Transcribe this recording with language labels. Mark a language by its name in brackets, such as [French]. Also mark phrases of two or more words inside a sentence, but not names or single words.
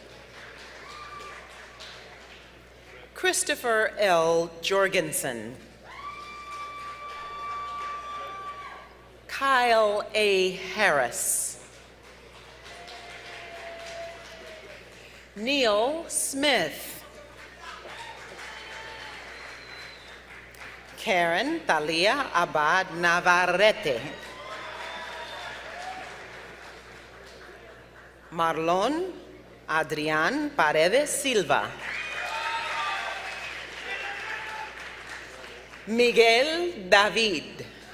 [English] Christopher L. Jorgensen. Kyle A. Harris. Neil Smith. Karen Thalia Abad Navarrete. Marlon Adrián Paredes Silva. Miguel David.